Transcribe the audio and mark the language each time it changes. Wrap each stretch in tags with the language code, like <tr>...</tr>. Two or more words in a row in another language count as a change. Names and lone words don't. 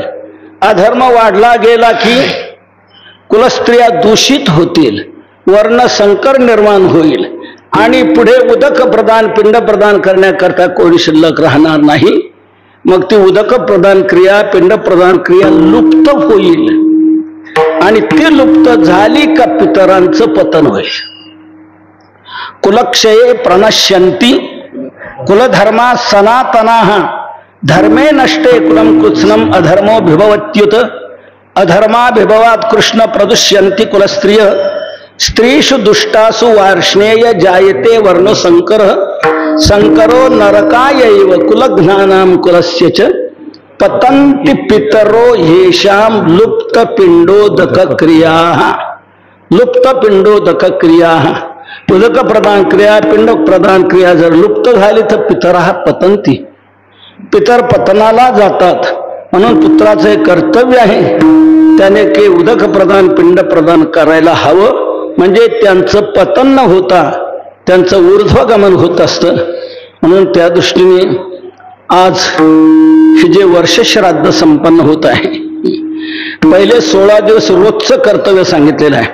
<mr>अधर्म वाढला गेला की कुलस्त्रिया दूषित होतील, वर्ण संकर निर्माण होईल आणि पुढे उदक प्रदान पिंड प्रदान करण्याकरता कोणी शिल्लक राहणार नाही. मग ती उदक प्रदान क्रिया पिंड प्रदान क्रिया लुप्त होईल आणि ती लुप्त झाली का पितरांचं पतन होईल.</mr> <sa>कुलक्षये प्रणश्यन्ति कुलधर्मा सनातनाः धर्मे नष्टे कुलं कृत्स्नम अधर्मो भिभवत्युत अधर्माभिभवात् कृष्ण प्रदुष्यन्ति कुलस्त्रिय स्त्रीषु दुष्टासु वार्ष्णेय जायते वर्ण संकर संकरो नरकायैव कुलघ्नानां कुलस्य च पतन्ति पितरो येषां लुप्त पिंडोदक क्रियाः. लुप्त पिंडोदक क्रियाः.</sa> <mr>उदक प्रदान क्रिया पिंड प्रदान क्रिया जर लुप्त झाली तर</mr> <sa>पितरः पतन्ति.</sa> <mr>पितर पतनाला जातात. म्हणून पुत्राचे कर्तव्य आहे त्याने के उदक प्रदान पिंड प्रदान करायला हवं, म्हणजे त्यांचं पतन न होता त्यांचं ऊर्ध्वगमन होत असतं. म्हणून त्या दृष्टीने आज हे जे वर्षश्राद्ध संपन्न होत आहे, पहिले 16 दिवस रोजचं कर्तव्य सांगितलेलं आहे.</mr>